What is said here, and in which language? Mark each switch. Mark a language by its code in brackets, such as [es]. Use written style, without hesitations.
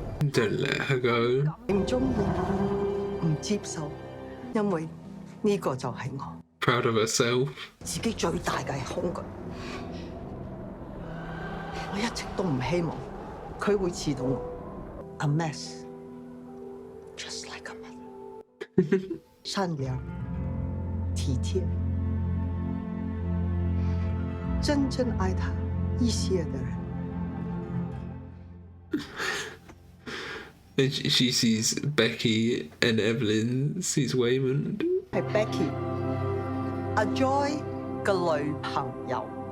[en] Don't let her go. [yue] 唔中意，唔接受，因為呢個就係我 [en] Proud of herself. [yue] 自己最大嘅恐懼。我一直都唔希望佢會似到我。 [en] A mess, just like a mother. [yue] 善良、體貼，真正愛他一些的人。 [en] And she sees Becky and Evelyn sees Waymond. [yue] 係 Becky， 阿 Joy 嘅女朋友。